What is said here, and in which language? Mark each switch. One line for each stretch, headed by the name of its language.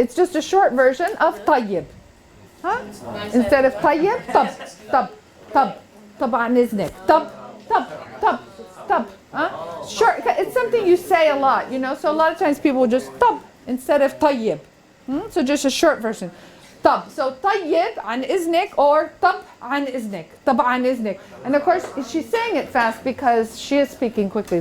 English: It's just a short version of
Arabic: طيب.
English: Huh? Instead of طيب,
Arabic: طب. طب. طب. طب عن إذنك. طب. طب. طب. طب. Short.
English: It's something you say a lot, you know. So a lot of times people will just
Arabic: طب
English: instead of
Arabic: طيب.
English: So just a short version.
Arabic: طب.
English: So
Arabic: طيب عن إذنك
English: or
Arabic: طب عن إذنك. طب عن إذنك.
English: And of course she's saying it fast because she is speaking quickly.